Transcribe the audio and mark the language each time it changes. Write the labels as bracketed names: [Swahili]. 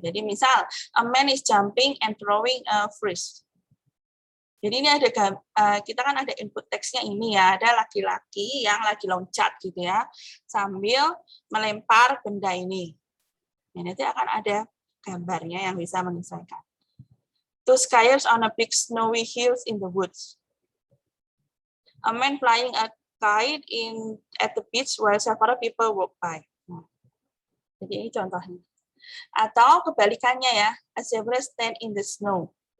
[Indonesian] Jadi misal [English] a man is jumping and throwing a frisbee. [Indonesian] Jadi ini ada kita kan ada input teksnya ini ya, ada laki-laki yang lagi loncat gitu ya, sambil melempar benda ini. Nah, nanti akan ada gambarnya yang bisa menyesuaikan. [English] Two skiers on a big snowy hills in the woods. A man flying a kite at the beach while several people walk by. [Indonesian] Nah, jadi ini contohnya. Atau kebalikannya ya, [English] a zebra stand in the snow.